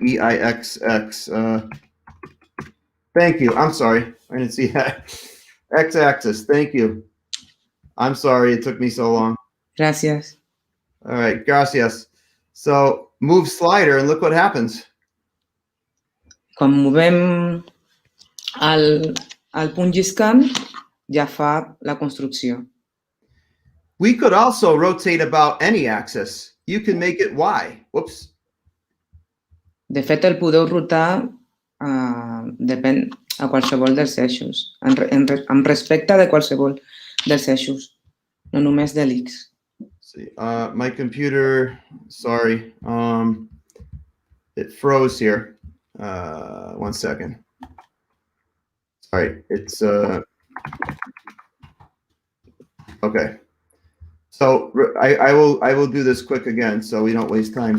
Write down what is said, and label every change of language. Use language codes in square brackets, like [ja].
[en] EIXX. Thank you. I'm sorry. I didn't see that. X-axis. Thank you. I'm sorry it took me so long. [es] Gracias. [en] All right, [es] gracias. [en] So move slider and look what happens. [ca] Quan movem el punt lliscant, ja fa la construcció. [en] We could also rotate about any axis. You can make it Y. Whoops. [ca] De fet, el podeu rotar depèn a qualsevol dels eixos, amb respecte de qualsevol dels eixos, no només de l'X. [en] See, my computer, sorry, it froze here. 1 second. Sorry, it's okay. So I will do this quick again so we don't waste time.